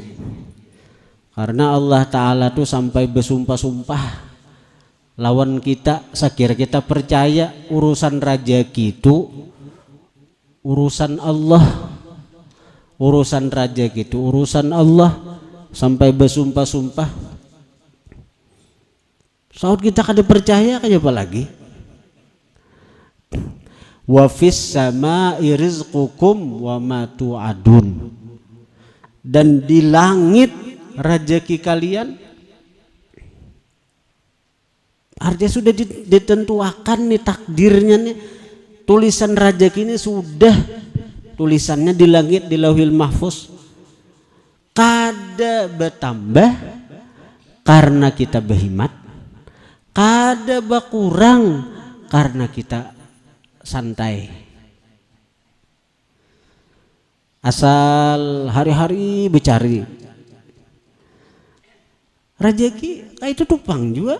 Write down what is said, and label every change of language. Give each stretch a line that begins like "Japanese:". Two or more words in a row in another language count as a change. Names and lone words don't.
Banjar: Karena Allah Ta'ala tuh sampai bersumpah-sumpah lawan kita, sekira kita percaya urusan rezeki itu urusan Allah, urusan rezeki itu urusan Allah, sampai bersumpah-sumpah. Saat kita kada percaya kayak apa lagi?
Arabic: Wa fis samaa'i rizqukum wa ma tu'adun,
Banjar: dan di langit rezeki kalian. Artinya sudah ditentukan nih takdirnya nih, tulisan rezeki ini sudah tulisannya di langit, di Lauhil Mahfuz. Kada bertambah karena kita berhimat, kada berkurang karena kita santai. Asal hari-hari bercari rezeki, kayak itu tupang juga.